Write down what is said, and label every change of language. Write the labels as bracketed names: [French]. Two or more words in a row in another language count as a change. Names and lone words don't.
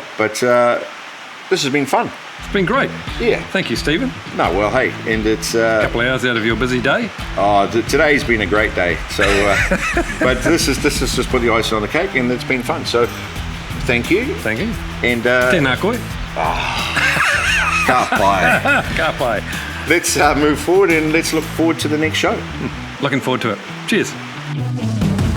[English] But this has been fun. It's been great. Yeah. Thank you, Stephen. No, well, hey, and it's A couple of hours out of your busy day. today's been a great day. So, but this is just put the icing on the cake, and it's been fun. So, thank you. Thank you. And [Māori] Tēnā koe. ka pai. Ka pai. [English] Let's move forward, and let's look forward to the next show. Looking forward to it. Cheers.